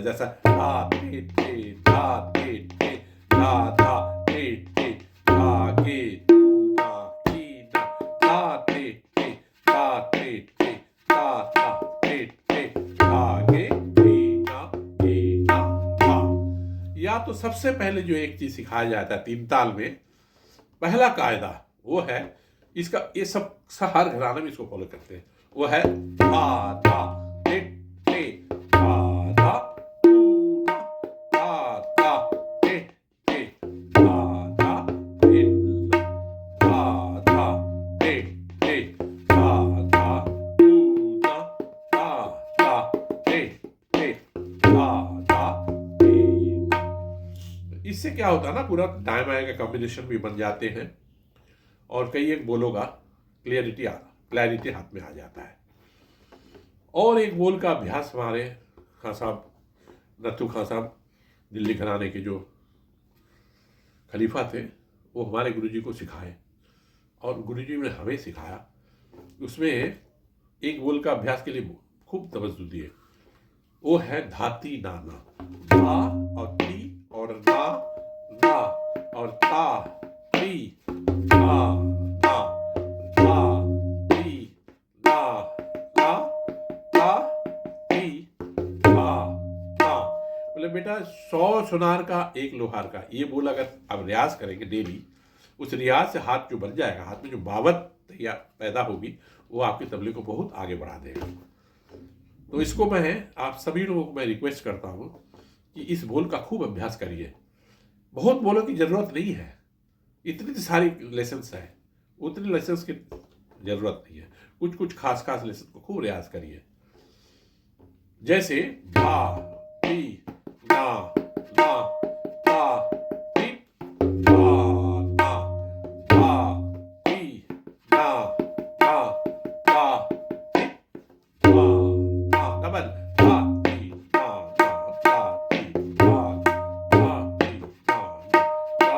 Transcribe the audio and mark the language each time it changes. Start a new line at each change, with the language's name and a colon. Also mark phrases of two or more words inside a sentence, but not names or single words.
Hindi: जैसा धाते थे धाते थे धा धा थे थे धागे ना की ना धाते थे धाते थे धा धा थे थे धागे ना की ना धा। या तो सबसे पहले जो एक चीज सिखाया जाता है 3 ताल में, पहला कायदा वो है इसका, ये सब हर घराने में इसको फॉलो करते हैं, वो है धा धा टे टे धा धा ऊ ना धा धा टे टे धा धा टे धा धा टे टे धा धा ऊ ना धा धा टे टे धा धा टे। इससे क्या होता है ना, पूरा दाएं बाएं का कॉम्बिनेशन भी बन जाते हैं और कई एक बोलों का क्लैरिटी हाथ में आ जाता है। और एक बोल का अभ्यास हमारे खान साहब, नथु खान साहब, दिल्ली घराने के जो खलीफा थे, वो हमारे गुरुजी को सिखाए और गुरुजी ने हमें सिखाया। उसमें एक बोल का अभ्यास के लिए खूब तवज्जो दिए, वो है धाती नाना। धा और ती और ना ना और ता ती धा धा धा ती ना ना ता ती धा धा। बोले बेटा 100 सुनार का 1 लोहार का, ये बोल अगर आप रियाज करेंगे डेली, उस रियाज से हाथ जो बन जाएगा, हाथ में जो बावत या पैदा होगी, वो आपके तबले को बहुत आगे बढ़ा देगा। तो इसको मैं आप सभी लोगों को मैं रिक्वेस्ट करता हूँ कि इस बोल का खूब अभ्यास करिए। बहुत बोलों की जरूरत नहीं है, इतनी सारी लेसन्स है, उतने लेसन्स की जरूरत नहीं है। कुछ कुछ खास खास लेसन को खूब रियाज करिए। जैसे धा ती ना ना ता ती धा ना धा ती ना ना ता ती धा ना। डबल धा ती ना ना ता ती धा धा ती ना ना